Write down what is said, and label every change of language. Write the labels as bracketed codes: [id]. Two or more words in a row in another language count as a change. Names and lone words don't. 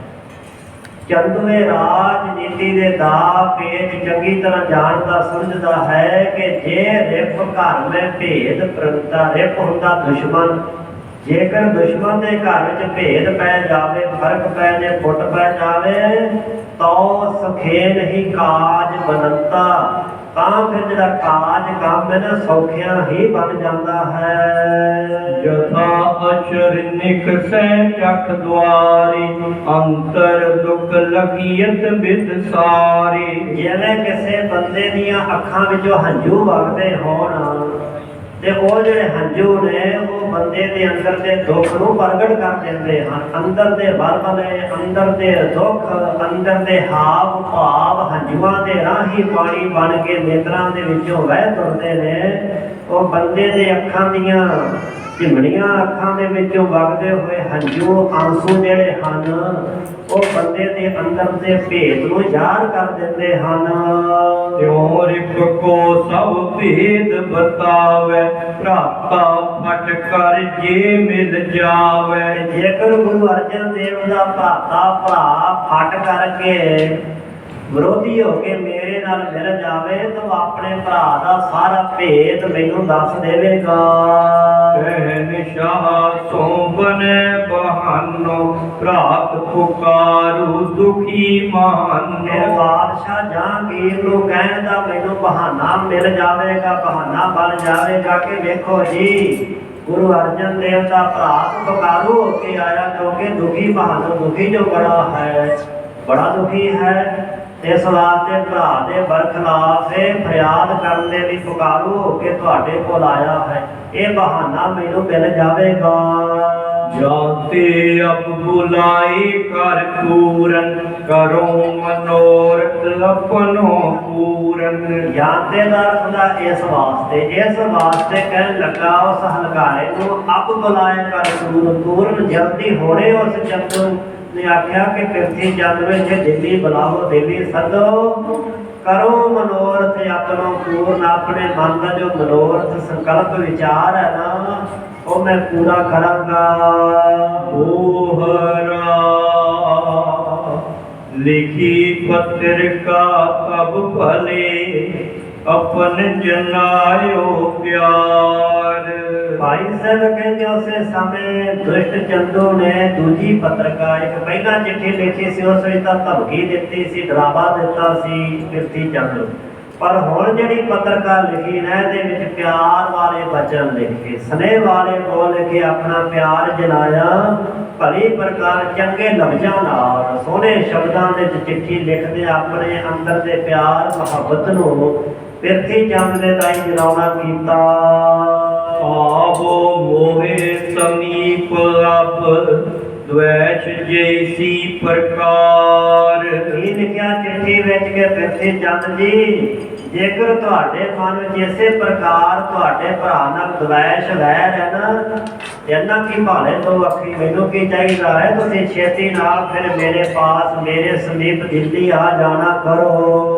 [pa] ਚੰਦੂਏ ਰਾਜਨੀਤੀ ਦੇ ਦਾ ਪੇਚ ਚੰਗੀ ਤਰ੍ਹਾਂ ਜਾਣਦਾ ਸਮਝਦਾ ਹੈ ਕਿ [hi] जे रिप घर मैं भेद प्रंता, [pa] ਰਿਪ ਹੁੰਦਾ ਦੁਸ਼ਮਣ, ਜੇਕਰ ਦੁਸ਼ਮਣ ਦੇ ਘਰ ਵਿੱਚ ਭੇਦ ਪੈ ਜਾਵੇ, ਫਰਕ ਪੈ ਜਾਵੇ, ਫੁੱਟ ਪੈ ਜਾਵੇ ਤਾਂ [hi] सुखे नहीं काज बनंता, [pa] ਤਾਂ ਫਿਰ ਜਿਹੜਾ ਕਾਜ ਕੰਮ ਹੈ ਨਾ ਸੌਖਿਆਂ ਹੀ ਬਣ ਜਾਂਦਾ ਹੈ। [hi] यथा अचर निकसै चख द्वारे अंतर दुख लगियत बिद सारे। [pa] ਜਿਵੇਂ ਕਿਸੇ ਬੰਦੇ ਦੀਆਂ ਅੱਖਾਂ ਵਿੱਚੋਂ ਹੰਝੂ ਵਗਦੇ ਹੋਣ ਤੇ ਉਹ ਜਿਹੜੇ ਹੰਝੂ ਨੇ ਉਹ ਬੰਦੇ ਦੇ ਅੰਦਰ ਦੇ ਦੁੱਖ ਨੂੰ ਪ੍ਰਗਟ ਕਰ ਦਿੰਦੇ ਹਨ। ਅੰਦਰ ਦੇ ਵਰਮਲੇ, ਅੰਦਰ ਦੇ ਦੁੱਖ, ਅੰਦਰ ਦੇ ਹਾਵ ਭਾਵ ਹੰਝੂਆਂ ਦੇ ਰਾਹੀਂ ਪਾਣੀ ਬਣ ਕੇ ਨੇਤਰਾਂ ਦੇ ਵਿੱਚੋਂ ਵਹਿ ਤੁਰਦੇ ਨੇ। ਉਹ ਬੰਦੇ ਦੇ ਅੱਖਾਂ ਦੀਆਂ ਝਿਮੜੀਆਂ ਅੱਖਾਂ ਦੇ ਵਿੱਚੋਂ ਵਗਦੇ ਹੋਏ ਹੰਝੂ ਆਂਸੂ ਜਿਹੜੇ ਹਨ ਉਹ ਬੰਦੇ ਦੇ ਅੰਦਰ ਦੇ ਭੇਦ ਨੂੰ ਜ਼ਾਹਰ ਕਰ ਦਿੰਦੇ ਹਨ। [hi] त्यों रिप को सब भेद बतावे भ्राता फट कर जे मिल जावे। [pa] ਜੇਕਰ ਗੁਰੂ ਅਰਜਨ ਦੇਵ ਦਾ ਭਰਾਤਾ ਭਰਾ ਫਟ ਕਰਕੇ ਵਿਰੋਧੀ ਹੋ ਕੇ ਮੇਰੇ ਨਾਲ ਮਿਲ ਜਾਵੇ ਤਾਂ ਉਹ ਆਪਣੇ ਭਰਾ ਦਾ ਸਾਰਾ ਭੇਦ ਮੈਨੂੰ ਦੱਸ ਦੇਵੇਗਾ। [hi] शहनशाह सो बने बहानो भ्रात पुकारू दुखी [pa] ਫਿਰ [hi] मानो। [pa] ਬਾਦਸ਼ਾਹ ਜਹਾਂਗੀਰ ਨੂੰ ਕਹਿਣ ਦਾ ਮੈਨੂੰ ਬਹਾਨਾ ਮਿਲ ਜਾਵੇਗਾ, ਬਹਾਨਾ ਬਣ ਜਾਵੇਗਾ ਕਿ ਵੇਖੋ ਜੀ ਗੁਰੂ ਅਰਜਨ ਦੇਵ ਦਾ ਭਰਾ ਪੁਕਾਰੂ ਹੋ ਕੇ ਆਇਆ ਕਿਉਂਕਿ ਦੁਖੀ ਬਹਾਨਾ ਦੁਖੀ ਜੋ ਬੜਾ ਦੁਖੀ ਹੈ। ਇਸ ਵਾਸਤੇ ਭਰਾ ਦੇ ਬਰਖਲਾਫ ਫਰਿਆਦ ਕਰਨ ਦੇ ਲਈ ਪੁਕਾਰੂ ਹੋ ਕੇ ਤੁਹਾਡੇ ਕੋਲ ਆਇਆ ਹੈ। ਇਹ ਬਹਾਨਾ ਮੈਨੂੰ ਮਿਲ ਜਾਵੇਗਾ। [hi] जाते अब बुलाए कर पूरन करो मनोरथ अपनो पूरन। [pa] ਜਾਂਦੇ ਦਾ ਹੁੰਦਾ ਇਸ ਵਾਸਤੇ ਕਹਿਣ ਲੱਗਾ ਉਸ ਹਲਕਾਰੇ ਨੂੰ [hi] अब बुलाए कर पूरन [pa] ਜਲਦੀ ਹੋਣੇ। ਉਸ ਚੰਦੂ ਨੇ ਆਖਿਆ ਕਿ ਪਿਰਥੀ ਚੰਦ ਨੂੰ ਇੱਥੇ ਦਿੱਲੀ ਬੁਲਾਓ, ਦਿੱਲੀ ਸੱਦੋ। [hi] करो मनोरथ आपणो पूरन, [pa] ਆਪਣੇ ਮਨ ਦਾ ਜੋ ਮਨੋਰਥ ਸੰਕਲਪ ਵਿਚਾਰ ਹੈ ਨਾ ਉਹ ਮੈਂ ਪੂਰਾ ਕਰਾਂਗਾ। [hi] ओहरा लिखी पत्र का तब भले अपन जनायो प्यार। [pa] ਭਾਈ ਸਾਹਿਬ ਕਹਿੰਦੇ ਉਸੇ ਸਮੇਂ ਦੁਸ਼ਟ ਚੰਦੂ ਨੇ ਦੂਜੀ ਪੱਤਰਕਾਰ ਇੱਕ ਪਹਿਲਾਂ ਚਿੱਠੀ ਲਿਖੀ ਸੀ, ਉਸ ਵਿੱਚ ਤਾਂ ਧਮਕੀ ਦਿੱਤੀ ਸੀ, ਡਰਾਵਾ ਦਿੱਤਾ ਸੀ ਪਿਰਥੀ ਚੰਦ। ਪਰ ਹੁਣ ਜਿਹੜੀ ਪੱਤਰਕਾਰ ਲਿਖੀ ਨਾ ਇਹਦੇ ਵਿੱਚ ਪਿਆਰ ਵਾਲੇ ਬਚਨ ਲਿਖੇ, ਸਨੇਹ ਵਾਲੇ ਬੋਲ ਲਿਖੇ, ਆਪਣਾ ਪਿਆਰ ਜਨਾਇਆ ਭਲੀ ਪ੍ਰਕਾਰ ਚੰਗੇ ਲਫ਼ਜ਼ਾਂ ਨਾਲ ਸੋਹਣੇ ਸ਼ਬਦਾਂ ਦੇ ਵਿੱਚ ਚਿੱਠੀ ਲਿਖਦੇ ਆਪਣੇ ਅੰਦਰ ਦੇ ਪਿਆਰ ਮੁਹੱਬਤ ਨੂੰ ਪਿਰਥੀ ਚੰਦ ਦੇ ਤਾਈ ਜਨਾਉਣਾ ਕੀਤਾ। [hi] आवो मोहे समीप अब द्वैष जैसी प्रकार। [pa] ਇਹ ਲਿਖਿਆ ਚਿੱਠੀ ਵਿੱਚ ਕਿ ਪਿਰਥੀ ਚੰਦ ਜੀ ਜੇਕਰ ਤੁਹਾਡੇ ਮਨ ਵਿੱਚ ਇਸੇ ਪ੍ਰਕਾਰ ਤੁਹਾਡੇ ਭਰਾ ਨਾਲ ਦਵੈਸ਼ ਵੈਰ ਹੈ ਨਾ, ਇਹਨਾਂ ਕੀ ਭਾਲੇ ਤੋਂ ਅੱਖੀ ਮੈਨੂੰ ਕੀ ਚਾਹੀਦਾ ਹੈ, ਤੁਸੀਂ ਛੇਤੀ ਨਾਲ ਫਿਰ ਮੇਰੇ ਪਾਸ ਮੇਰੇ ਸਮੀਪ ਦਿੱਲੀ ਆ ਜਾਣਾ ਕਰੋ।